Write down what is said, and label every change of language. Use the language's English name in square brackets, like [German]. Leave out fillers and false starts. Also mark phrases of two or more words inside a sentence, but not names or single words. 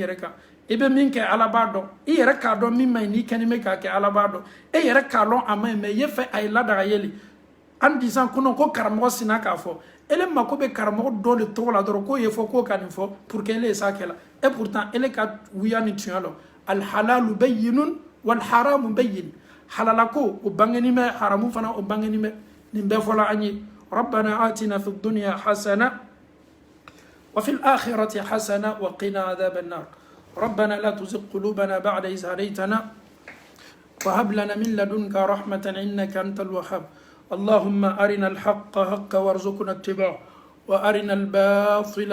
[Bambara] yɛrɛ kan i bɛ min kɛ ala b'a dɔn i yɛrɛ k'a dɔn min ma ɲi n'i kɛni bɛ k'a kɛ ala b'a dɔn e yɛrɛ k'a dɔn a ma ɲi mais i ye fɛ a ye ladaga yeli [French] an disant [Bambara] ko non ko karamɔgɔ sina k'a fɔ ele mako bɛ karamɔgɔ dɔ de tɔgɔ la dɔrɔn k'o ye fɔ k'o ka nin fɔ [French] pour que [Bambara] ele ye sa kɛla [French] et pourtant [Bambara] ele ka wuya ni tiɲɛ lɔ [Arabic] الحلال بين والحرام بين [Bambara] halala ko o bangeni mɛ haramu fana o bangeni mɛ nin bɛɛ fɔla an ye [Arabic] ربنا آتنا في الدنيا حسنة وفي الآخرة حسنة وقنا عذاب النار ربنا لا تزغ قلوبنا بعد إذ هديتنا وهب لنا من لدنك رحمة إنك أنت الوهاب اللهم أرنا الحق حقا وارزقنا اتباعه وأرنا الباطل